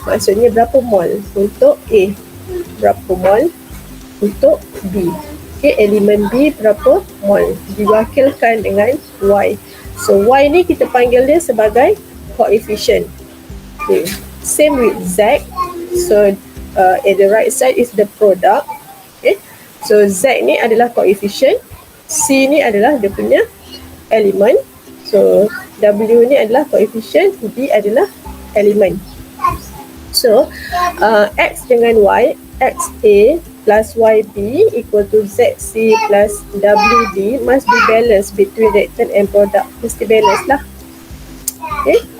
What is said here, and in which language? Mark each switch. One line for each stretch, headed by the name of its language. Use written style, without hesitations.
Malay: Maksudnya berapa mol untuk A, berapa mol untuk B. Okay? Elemen B berapa mol, diwakilkan dengan Y. So Y ni kita panggil dia sebagai coefficient.
English: Okay. Same with Z. So at the right side is the product. Okay.
Malay: So Z ni adalah coefficient, C ni adalah dia punya elemen. So W ni adalah coefficient, D adalah elemen.
English: So X dengan Y, XA plus YB equal to ZC plus WB must be balanced between reactant and product.
Malay: Mesti balance lah.
English: Okay.